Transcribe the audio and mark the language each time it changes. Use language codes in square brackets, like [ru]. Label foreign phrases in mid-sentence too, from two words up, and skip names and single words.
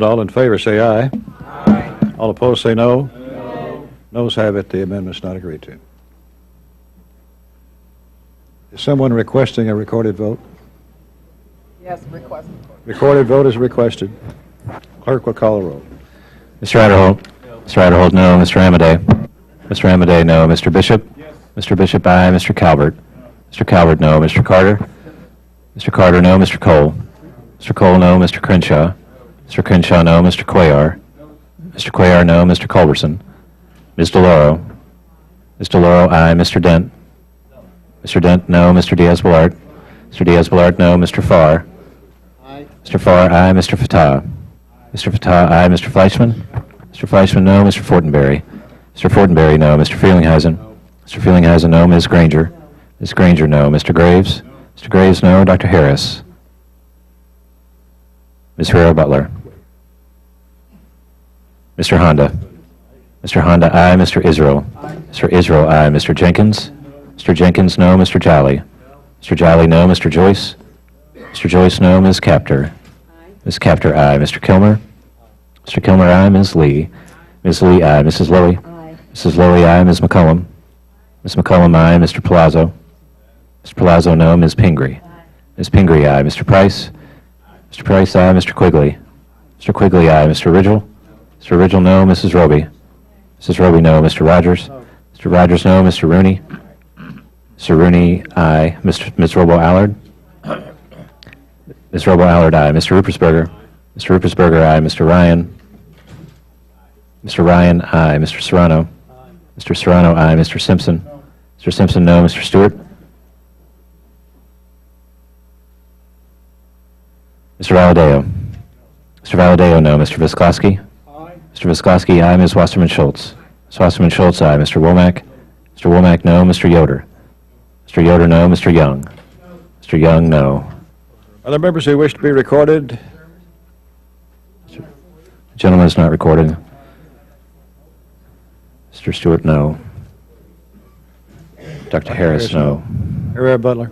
[en] All in favor say aye. Aye. All opposed say no. No. Noes have it. The amendment's not agreed to. Is someone requesting a recorded vote? Yes, requested. Recorded vote is requested. Clerk will call the roll. Mr. Adderholt? No. Mr. Adderholt, no. Mr. Amadei? Mr. Amadei, no. Mr. Bishop? Yes. Mr. Bishop, aye. Mr. Calvert? Mr. Calvert, no. Mr. Carter? Mr. Carter, no. Mr. Cole? Mr. Cole, no. Mr. Crenshaw? Mr. Crenshaw, no. Mr. Cuellar? Mr. Cuellar, no. Mr. Culberson? Ms. DeLauro? Ms. DeLauro, aye. Mr. Dent? Mr. Dent, no. Mr. Diaz-Balart? Mr. Diaz-Balart, no. Mr. Farr? Aye. Mr. Farr, aye. Mr. Fatah? Mr. Fatah, aye. Mr. Fleischman? Mr. Fleischman, no. Mr. Fortenberry? Mr. Fortenberry, no. Mr. Feelinghuisen? Mr. Feelinghuisen, no. Ms. Granger? Ms. Granger, no. Mr. Graves? Mr. Graves, no. Dr. Harris? Ms. Herrera-Butler? Mr. Honda? Mr. Honda, aye. Mr. Israel? Mr. Israel, aye. Mr. Jenkins? Mr. Jenkins, no. Mr. Jolly? Mr. Jolly, no. Mr. Joyce? Mr. Joyce, no. Ms. Capter? Ms. Capter, aye. Mr. Kilmer? Mr. Kilmer, aye. Ms. Lee? Ms. Lee, aye. Mrs. Lilly? Aye. Mrs. Lilly, aye. Ms. McCollum? Ms. McCollum, aye. Mr. Palazzo? Mr. Palazzo, no. Ms. Pingree? Ms. Pingree, aye. Mr. Price? Mr. Price, aye. Mr. Quigley? Mr. Quigley, aye. Mr. Ridgel? Mr. Ridgel, no. Mrs. Roby? Mrs. Roby, no. Mr. Rogers? Mr. Rogers, no. Mr. Rooney? Mr. Rooney, aye. Ms. Robo-Allard? Ms. Robo-Allard, aye. Mr. Ruppersberger? Mr. Ruppersberger, aye. Mr. Ryan? Mr. Ryan, aye. Mr. Serrano? Mr. Serrano, aye. Mr. Simpson? Mr. Simpson, no. Mr. Stewart? Mr. Valadeo? Mr. Valadeo, no. Mr. Visklosky? Mr. Visklosky, aye. Ms. Wasserman Schultz? Ms. Wasserman Schultz, aye. Mr. Womack? Mr. Womack, no. Mr. Yoder? Mr. Yoder, no. Mr. Young? Mr. Young, no. Other members who wish to be recorded? The gentleman is not recorded. Mr. Stewart, no. Dr. Harris, no. Herrera-Butler?